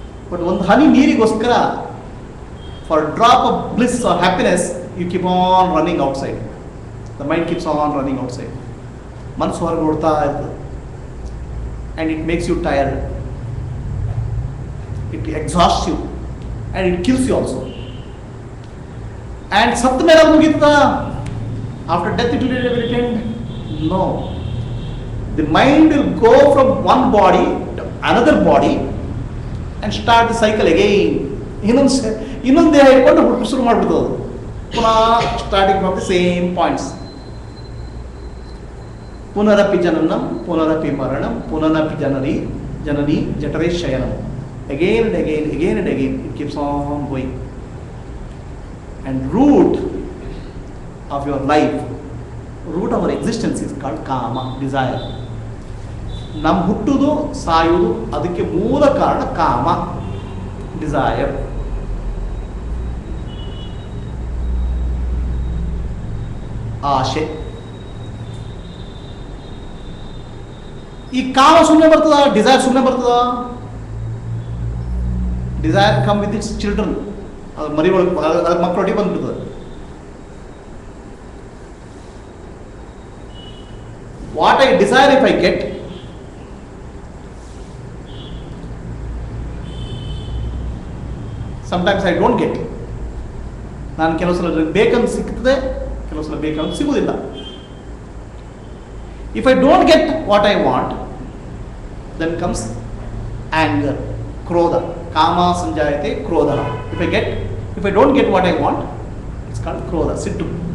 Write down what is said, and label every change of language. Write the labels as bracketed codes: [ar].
[en] but [kn] ಒಂದು ಹನಿ ನೀರಿಗೋಸ್ಕರ, [en] For drop of bliss or happiness, you keep on running outside. The mind keeps on running outside. [kn] ಮನಸ್ಸು ಹೊರಗೆ ಓಡ್ತಾ ಇರ್ತದೆ. [en] And it makes you tired, it exhausts you, and it kills you also. [kn] And ಸತ್ತ ಮೇಲೆ ಅದು ಮುಗಿತಾ? [en] After death it will return? No. The mind will go from one body to another body and start the cycle again. [kn] ಇನ್ನೊಂದು ದೇಹ ಇಟ್ಕೊಂಡು ಶುರು ಮಾಡಿಬಿಡ್ತದೆ ಅದು, ಪುನಃ [en] Starting from the same points. [sa] ಪುನರಪಿ ಜನನಂ ಪುನರಪಿ ಮರಣಂ ಪುನರಪಿ Janani ಜಠರೇ ಶಯನಂ. [en] Again and again, again and again, it keeps on going. And root of your life, root of our existence is called kama, desire. [kn] ನಮ್ಮ ಹುಟ್ಟುದು ಸಾಯುವುದು ಅದಕ್ಕೆ ಮೂಲ ಕಾರಣ ಕಾಮ, ಡಿಸೈರ್. ಆಶೆ. ಈ ಕಾಮ ಸುಮ್ಮನೆ ಬರ್ತದ? ಡಿಸೈರ್ ಸುಮ್ಮನೆ ಬರ್ತದ? [en] Desire come with its children. [kn] ಅದು ಮರಿ ಒಳಗೆ ಮಕ್ಕಳೊಟ್ಟಿಗೆ ಬಂದ್ಬಿಡ್ತದೆ. [en] What I desire if I get, sometimes I don't get. [kn] ನಾನು ಕೆಲವು ಸಲ ಬೇಕಂತ ಸಿಗ್ತದೆ, ಕೆಲವು ಸಲ ಬೇಕಂತ ಸಿಗುವುದಿಲ್ಲ. [en] If I don't get what I want, then comes anger, krodha. [sa] Kama sanjayate krodha. [en] If I don't get what I want, it's called krodha, [kn] sittu.